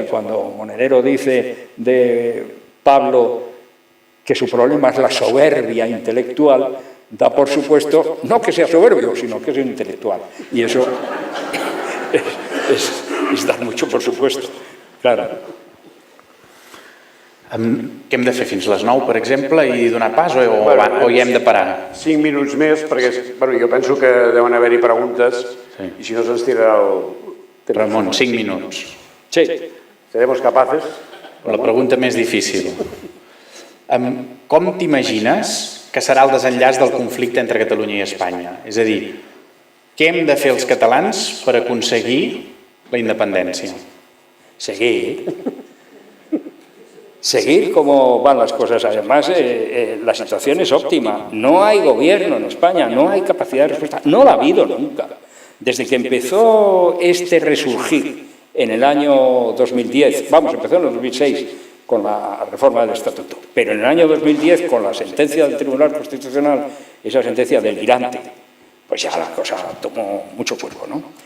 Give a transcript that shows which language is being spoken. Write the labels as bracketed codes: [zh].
[es] Y cuando Monedero dice de Pablo que su problema es la soberbia intelectual, da por supuesto, no que sea soberbio, sino que es intelectual. Y eso es dar mucho por supuesto. Claro. [ca] Què hem de fer fins les 9, per exemple, i donar pas o hi hem de parar? 5 minuts més, perquè jo penso que deuen haver-hi preguntes i si no se'ns tirarà el... Ramon, 5 minuts. Sí. [es] ¿Seremos capaces? [ca] La pregunta més difícil. Com t'imagines que serà el desenllaç del conflicte entre Catalunya i Espanya? És a dir, què hem de fer els catalans per aconseguir la independència? [es] Seguir. seguir como van las cosas. Además, la situación es óptima. No hay gobierno en España, no hay capacidad de respuesta. No la ha habido nunca. Desde que empezó este resurgir en el año 2010, empezó en el 2006 con la reforma del Estatuto, pero en el año 2010, con la sentencia del Tribunal Constitucional, esa sentencia delirante, pues ya la cosa tomó mucho cuerpo, ¿no?